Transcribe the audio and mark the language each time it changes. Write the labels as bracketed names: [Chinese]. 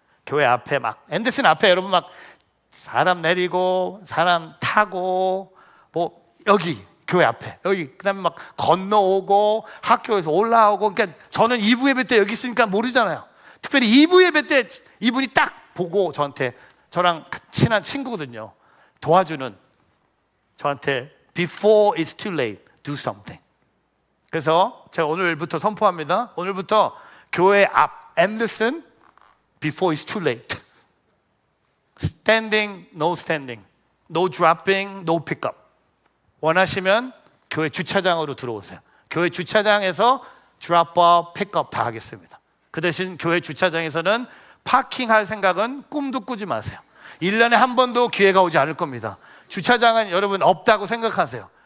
[Korean] 교회 앞에 막 앤더슨 앞에 여러분 막 사람 내리고 사람 타고 뭐 여기 교회 앞에 여기 그다음에 막 건너오고 학교에서 올라오고. 그러니까 저는 2부 예배 때 여기 있으니까 모르잖아요. 특별히 2부 예배 때 이분이 딱 보고 저랑 친한 친구거든요. 도와주는 저한테 [English] before it's too late do something. [Korean] 그래서 제가 오늘부터 선포합니다. 오늘부터 교회 앞 앤더슨 [English] before it's too late. standing, no standing, no dropping, no pickup. [Korean] 원하시면 교회 주차장으로 들어오세요. 교회 주차장에서 [English] drop off, pick up [Korean] 다 하겠습니다. 그 대신 교회 주차장에서는 파킹할 생각은 꿈도 꾸지 마세요. 1년에 한 번도 기회가 오지 않을 겁니다. 주차장은 여러분 없다고 생각하세요.